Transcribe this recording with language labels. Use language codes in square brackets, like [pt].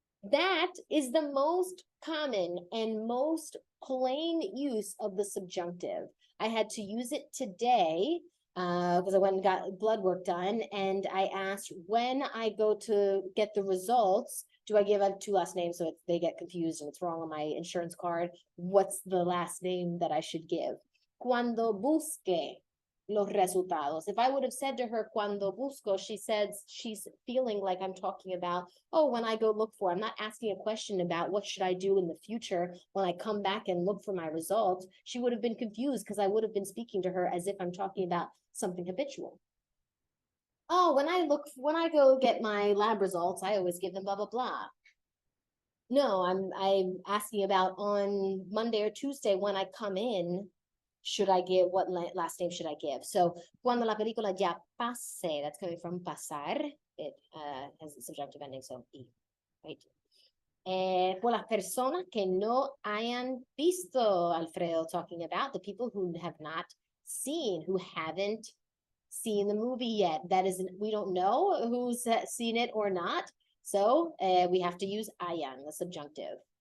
[en] That is the most common and most plain use of the subjunctive. I had to use it today because I went and got blood work done, and I asked, when I go to get the results, do I give 2 last names so they get confused and it's wrong on my insurance card? What's the last name that I should give? [es] Cuando busque los resultados. [en] If I would have said to her, [es] cuando busco, [en] she says she's feeling like I'm talking about, oh, when I go look for, I'm not asking a question about what should I do in the future when I come back and look for my results. She would have been confused because I would have been speaking to her as if I'm talking about something habitual. Oh, when I go get my lab results, I always give them blah, blah, blah. No, I'm asking about on Monday or Tuesday when I come in, should I give, what last name should I give? So, [es] cuando la película ya pase, [en] that's coming from pasar. It has a subjunctive ending, so y, right? [es] Por las personas que no hayan visto, [en] Alfredo talking about the people who have not seen, who haven't seen the movie yet. That is, we don't know who's seen it or not. So we have to use hayan, the subjunctive.